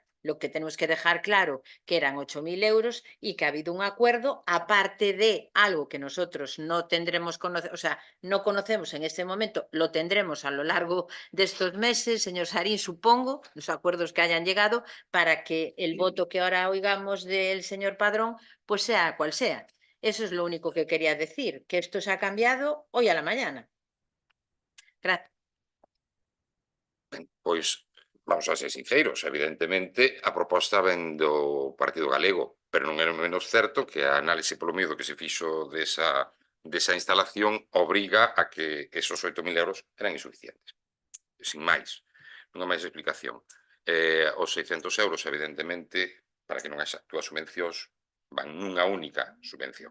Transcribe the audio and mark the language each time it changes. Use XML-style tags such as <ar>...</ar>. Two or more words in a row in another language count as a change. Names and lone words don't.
<es>Lo que tenemos que dejar claro que eran 8.000 euros y que ha habido un acuerdo, aparte de algo que nosotros no tendremos, o sea, no conocemos en este momento, lo tendremos a lo largo de estos meses, señor Sarín, supongo, los acuerdos que hayan llegado, para que el voto que ahora oigamos del señor Padrón, pues sea cual sea. Eso es lo único que quería decir, que esto se ha cambiado hoy a la mañana. Gracias.</es> <gl>Pois, vamos a ser sinceros, evidentemente a proposta ven do Partido Galego, pero non é menos certo que a análise polo medio que se fixo desa instalación obriga a que esos 8.000 euros eran insuficientes. Sin máis, non hai máis explicación. Os 600 euros, evidentemente, para que non haxa túas subvencións, van nunha única subvención.</gl>